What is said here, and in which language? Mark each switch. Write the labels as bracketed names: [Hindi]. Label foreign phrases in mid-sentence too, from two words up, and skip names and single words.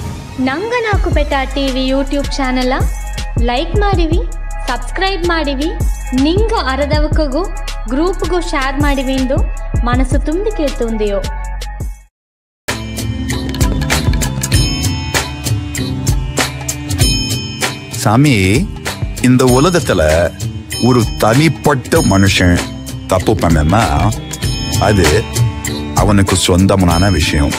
[Badaga] ನಂಗ ನಾಕು ಬೆಟ್ಟ ಟಿವಿ [English] YouTube channel [Badaga] ಲೈಕ್ ಮಾಡಿವಿ, ಸಬ್ಸ್ಕ್ರೈಬ್ ಮಾಡಿವಿ, ನಿಂಗ ಅರದವಕಗೂ ಗ್ರೂಪ್ಗೂ ಶೇರ್ ಮಾಡಿವಿ ಎಂದು ಮನಸ್ಸು ತುಂಬಿ ಕೇಳ್ತುಂದೆಯೋ. [Tamil] சாமி, இந்த உலகத்துல ஒரு தனிப்பட்ட மனுஷன் தப்பு பண்ணனா அது அவனுக்கு சொந்தமான விஷயம்.